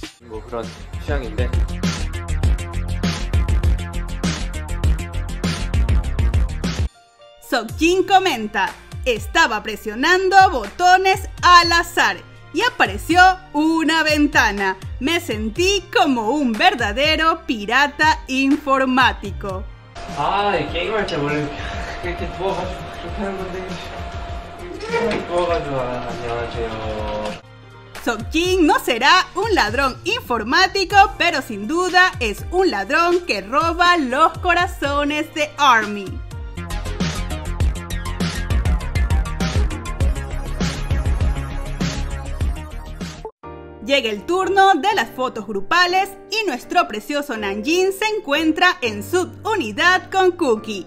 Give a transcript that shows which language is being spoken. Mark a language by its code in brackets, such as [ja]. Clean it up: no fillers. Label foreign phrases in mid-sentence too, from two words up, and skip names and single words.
[es] Seokjin comenta: estaba presionando botones al azar y apareció una ventana. Me sentí como un verdadero pirata informático. [ko] 게임할 때 원래 이렇게 누워가지고 그렇게 하는 건데 누워가지고 안녕하세요. [es] Seokjin no será un ladrón informático, pero sin duda es un ladrón que roba los corazones de ARMY. Llega el turno de las fotos grupales y nuestro precioso Namjin se encuentra en su unidad con Cookie.